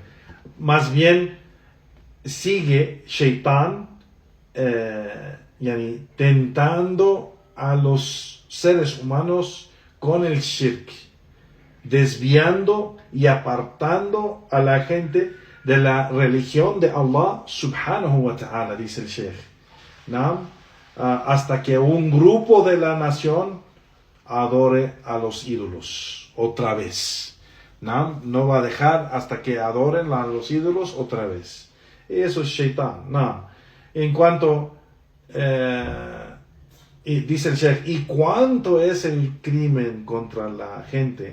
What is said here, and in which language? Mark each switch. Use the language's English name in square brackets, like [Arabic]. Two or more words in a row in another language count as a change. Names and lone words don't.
[Spanish] Más bien sigue Shaitán tentando a los seres humanos con el shirk, desviando y apartando a la gente de la religión de [Arabic] الله سبحانه وتعالى, [Spanish] dice el Sheikh, ¿no? Hasta que un grupo de la nación adore a los ídolos otra vez, ¿no? No va a dejar hasta que adoren a los ídolos otra vez. Y eso es Shaitán, ¿no? En cuanto y dice el Sheikh, ¿y cuánto es el crimen contra la gente?